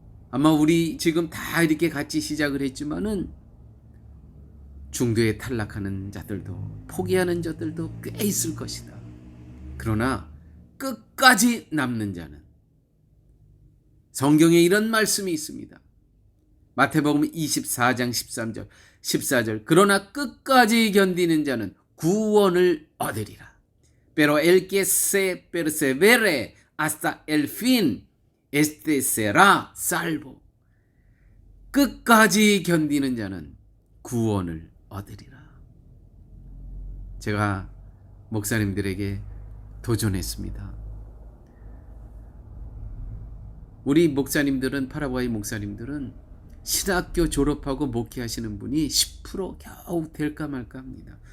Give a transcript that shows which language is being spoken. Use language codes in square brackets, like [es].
[ko] 아마 우리 지금 다 이렇게 같이 시작을 했지만은 중도에 탈락하는 자들도, 포기하는 자들도 꽤 있을 것이다. 그러나 끝까지 남는 자는, 성경에 이런 말씀이 있습니다. 마태복음 24장 13절, 14절. 그러나 끝까지 견디는 자는 구원을 얻으리라. [es] Pero el que se persevere hasta el fin, este será salvo. [ko] 끝까지 견디는 자는 구원을 얻으리라. 제가 목사님들에게 도전했습니다. 우리 목사님들은, 파라과이 목사님들은 신학교 졸업하고 목회하시는 분이 10% 겨우 될까 말까 합니다.